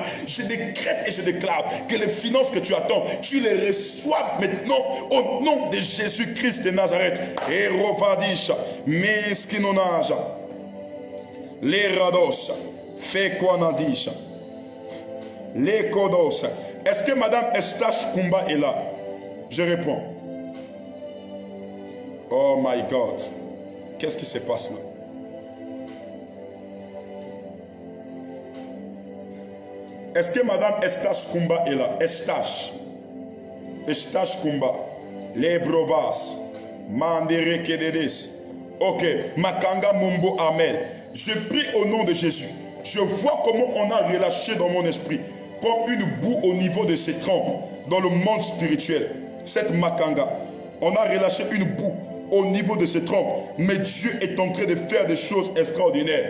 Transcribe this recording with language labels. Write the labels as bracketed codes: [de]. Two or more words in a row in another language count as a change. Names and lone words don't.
[fr] Je décrète et je déclare que les finances que tu attends, tu les reçois maintenant au nom de Jésus-Christ de Nazareth. Et Rovadisha, Meskinonage, les Rados, Fekwanadisha, les Kodos. Est-ce que Madame Estache Kumba est là? Je réponds. [en] Oh my God. [fr] Qu'est-ce qui se passe là? Est-ce que Madame Estache Kumba est là? Estache Kumba. Les Brovas. Mandere Kededes. Ok. Makanga Mumbo Amen. Je prie au nom de Jésus. Je vois comment on a relâché dans mon esprit comme une boue au niveau de ses trompes dans le monde spirituel. cette makanga. On a relâché une boue au niveau de ses troncs. Mais Dieu est en train de faire des choses extraordinaires.